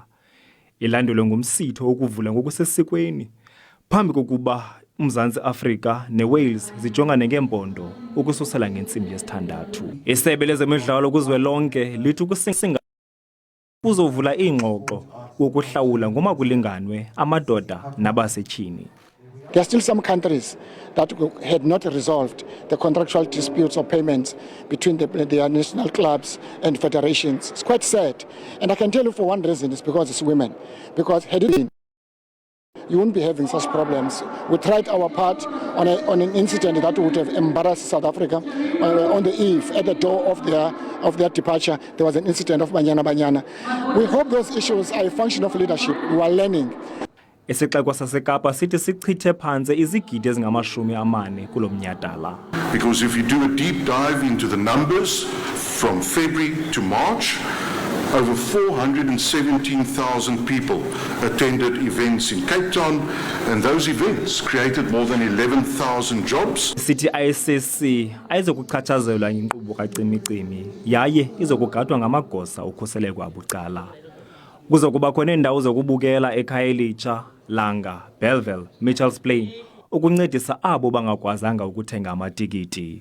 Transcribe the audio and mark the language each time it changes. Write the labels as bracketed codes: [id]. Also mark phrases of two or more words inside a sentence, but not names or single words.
[xh] Ilandelwe ngumsitho wokuvula ngokusesikweni phambi kokuba uMzantsi Afrika neWales zijongane ngempondo ukususela ngentsimbi yesithandathu. Isebe lezemidlalo kuzwelonke lithi ukusinga kuzovula iingxoxo wokuhlawula ngoma kulinganwe amadoda nabasetyhini. [en] There are still some countries that had not resolved the contractual disputes or payments between their national clubs and federations. It's quite sad. And I can tell you for one reason, it's because it's women. Because had it been, you wouldn't be having such problems. We tried our part on an incident that would have embarrassed South Africa. On the eve, at the door of their departure, there was an incident of Banyana. We hope those issues are a function of leadership. We are learning. [xh] Isixeko saseKapa sithi sichithe phantse izigidi ezingama-40 kulo mnyhadala. [en] Because if you do a deep dive into the numbers from February to March, over 417,000 people attended events in Cape Town, and those events created more than 11,000 jobs. [xh] Sithi ICC ayizokuchatshazelwa yinkqubo kacimicimi yaye izokugadwa ngamagosa okhuseleko abucala. Kuzokuba khona iindawo zokubukela eKhayelitsha, Langa, Bellville, Mitchells Plain ukuncedisa abo bangakwazanga ukuthenga amatikiti.